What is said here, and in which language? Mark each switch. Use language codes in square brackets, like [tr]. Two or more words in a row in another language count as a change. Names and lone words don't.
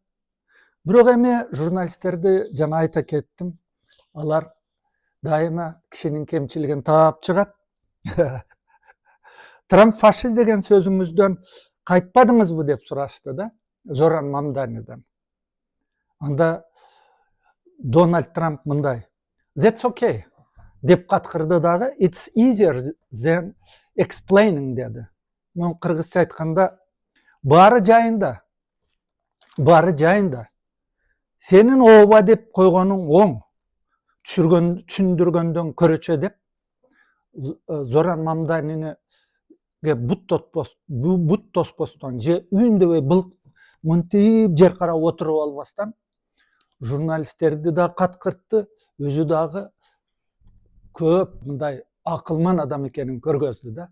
[ky] Бирок эми журналисттерди жана айта кеттим, алар дайыма кишинин кемчилигин таап чыгат. Трамп фашист деген сөзүңүздөн кайтпадыңызбы деп сурашты да Зоран Мамданидан. Анда Дональд Трамп мындай: [en] "That's okay" [ky] деп каткырды дагы. [en] "It's easier than explaining" деди. [ky] Мен кыргызча айтканда, баары жайында. Сенин ооба деп койгонуң оң, түшүндүргөндөн көрөчө деп Zoran Mamdani'ni but тоспостон же үйүндөбөй мынтип жер карап отуруп албастан журналисттерди да каткыртты, өзү дагы көп мындай акылман адам экенин көргөздү да.